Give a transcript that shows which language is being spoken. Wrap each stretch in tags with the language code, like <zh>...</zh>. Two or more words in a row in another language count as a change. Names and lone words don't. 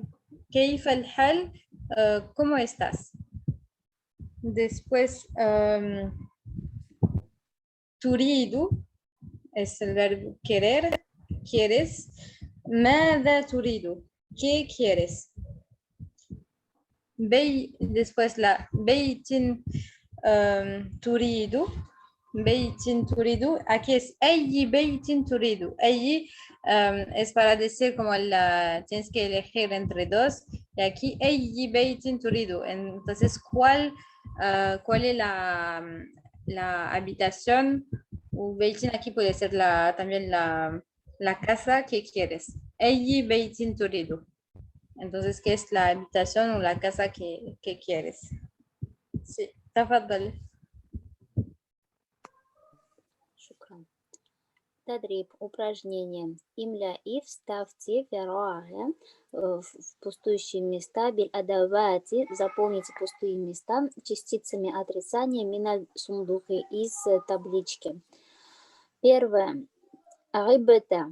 <ar>كيف الحال,</ar> <es>¿cómo estás? Después تريد es el verbo querer, quieres.</es> <ar>ماذا تريد,</ar> <es>¿qué quieres? Después la</es> <ar>بيت تريد, بيت تريد,</ar> <es>aquí es</es> <ar>أي بيت تريد.</ar> <es>أي es para decir como tienes que elegir entre dos. Y aquí,</es> <ar>أي بيت تريد.</ar> <es>Entonces, ¿cuál es la habitación? O beitin aquí puede ser también la casa que quieres.</es> <ar>أي بيت تريد.</ar> <es>Entonces, ¿qué es la habitación o la casa que quieres? Sí,</es> <ar>تفضل. شكرا. تدريب.</ar> <ru>Упражнение. Имля и вставьте вероаля в пустующие места.</ru> <ar>بالأدوات.</ar> <ru>Заполните пустые места частицами отрицания</ru> <ar>من الصندوق</ar> <ru>из таблички. Первое. Рыбета.</ru>